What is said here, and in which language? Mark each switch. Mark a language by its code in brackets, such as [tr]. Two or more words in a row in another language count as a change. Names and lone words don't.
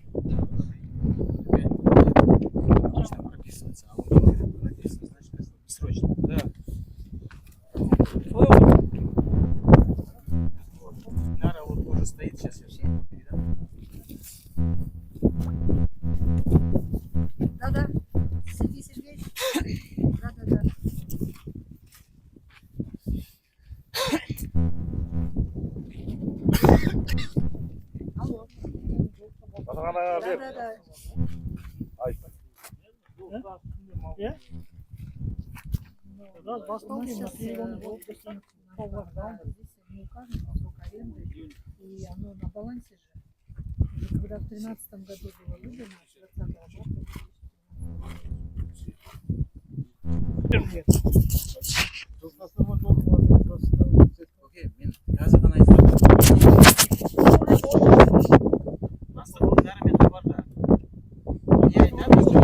[ru] Отлично прописывается, а он говорит, написано, значит, бессрочно. Да. Динара вот тоже стоит, сейчас я все передам. Да-да. Сергей Сергеевич. Да-да-да. Алло. [kk] Бастығына бер. [ru] Да-да-да. [kk] Айтма. Да, бастал [ru] Сейчас телефон не указано срок аренды, и оно на балансе же. Уже когда в 2013 году было выдано, 20 [kk] Окей, мен қазір ғана айтып жатырмын. Бастық Динарамен хабарда. Не айтады,